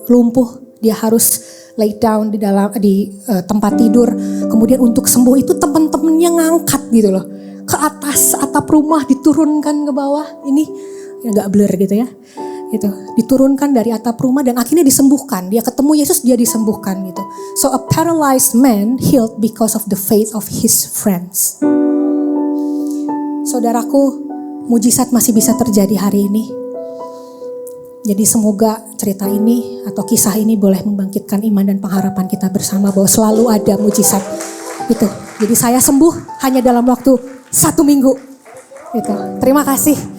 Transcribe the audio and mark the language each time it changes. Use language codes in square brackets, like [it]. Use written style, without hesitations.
[id] lumpuh, dia harus [en] lay down [id] di tempat tidur. Kemudian untuk sembuh itu teman-temannya ngangkat gitu loh. Ke atas atap rumah, diturunkan ke bawah. Ini agak blur gitu ya. Gitu. Diturunkan dari atap rumah dan akhirnya disembuhkan. Dia ketemu Yesus, dia disembuhkan gitu. [en] So a paralyzed man healed because of the faith of his friends. [id] Saudaraku, mujizat masih bisa terjadi hari ini. Jadi semoga cerita ini atau kisah ini boleh membangkitkan iman dan pengharapan kita bersama bahwa selalu ada mujizat itu. Jadi saya sembuh hanya dalam waktu 1 minggu. Gitu. Terima kasih.